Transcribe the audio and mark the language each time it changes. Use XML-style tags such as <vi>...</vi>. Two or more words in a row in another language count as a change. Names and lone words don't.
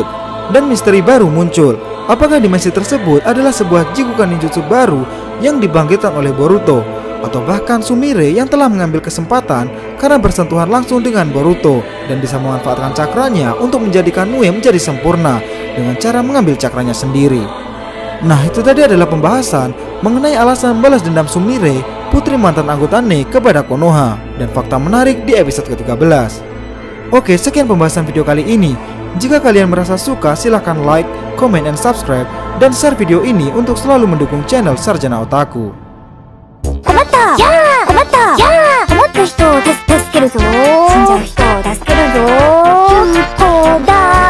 <id>Dan misteri baru muncul, apakah dimensi tersebut adalah sebuah Jikukan Ninjutsu baru yang dibangkitkan oleh Boruto, atau bahkan Sumire yang telah mengambil kesempatan karena bersentuhan langsung dengan Boruto dan bisa memanfaatkan cakranya untuk menjadikan Mue menjadi sempurna dengan cara mengambil cakranya sendiri. Nah, itu tadi adalah pembahasan mengenai alasan balas dendam Sumire, putri mantan anggota NE, kepada Konoha, dan fakta menarik di episode ke-13. Oke, sekian pembahasan video kali ini. Jika kalian merasa suka, silahkan</id> <en>like, comment, and subscribe,</en> <id>dan share video ini untuk selalu mendukung channel Sarjana Otaku.</id> <ja>困ったやー困ったやー困った人を助けるぞ死んじゃう人を助けるぞ</ja>